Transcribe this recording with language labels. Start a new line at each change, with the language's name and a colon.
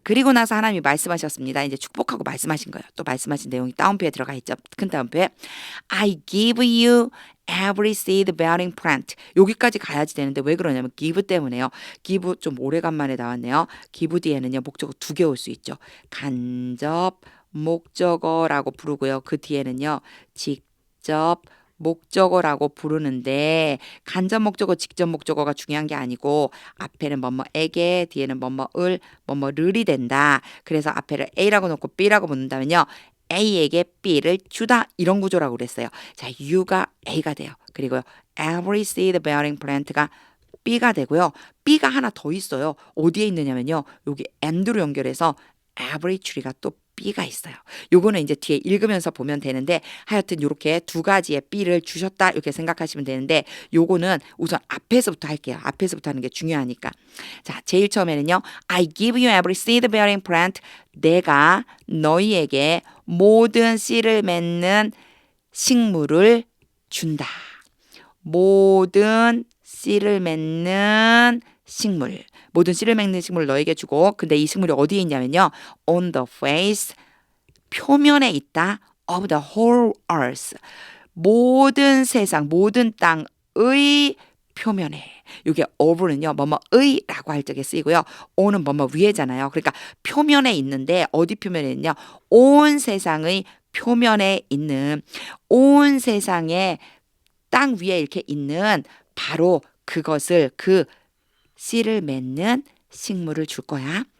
Korean: 그리고 나서 하나님이 말씀하셨습니다. 이제 축복하고 말씀하신 거예요. 또 말씀하신 내용이 다운표에 들어가 있죠. 큰 다운표에
English: I give you every seed bearing plant.
Korean: 여기까지 가야지 되는데 왜 그러냐면 give 때문에요. give 좀 오래간만에 나왔네요. give 뒤에는요. 목적어 2개 올 수 있죠. 간접 목적어라고 부르고요. 그 뒤에는요. 직접 목적어라고 부르는데 간접 목적어, 직접 목적어가 중요한 게 아니고 앞에는 뭐뭐에게, 뒤에는 뭐뭐을, 뭐뭐를이 된다. 그래서 앞에를 A라고 놓고 B라고 붙는다면요. A에게 B를 주다 이런 구조라고 그랬어요. 자, U가 A가 돼요. 그리고 every seed bearing plant가 B가 되고요. B가 하나 더 있어요. 어디에 있느냐면요. 여기 and로 연결해서 every tree가 또 B가 있어요. 요거는 이제 뒤에 읽으면서 보면 되는데 하여튼 이렇게 두 가지의 B를 주셨다 이렇게 생각하시면 되는데 요거는 우선 앞에서부터 할게요. 앞에서부터 하는 게 중요하니까. 자, 제일 처음에는요.
English: I give you every seed bearing plant.
Korean: 내가 너희에게 모든 씨를 맺는 식물을 준다. 모든 씨를 맺는 식물. 모든 씨를 맺는 식물을 너에게 주고 근데 이 식물이 어디에 있냐면요.
English: On the face,
Korean: 표면에 있다.
English: Of the whole earth.
Korean: 모든 세상, 모든 땅의 표면에. 이게 of는요. 뭐뭐의라고 할 적에 쓰이고요. on은 뭐뭐 위에잖아요. 그러니까 표면에 있는데 어디 표면에 있냐. 온 세상의 표면에 있는 온 세상의 땅 위에 이렇게 있는 바로 그것을 그 씨를 맺는 식물을 줄 거야.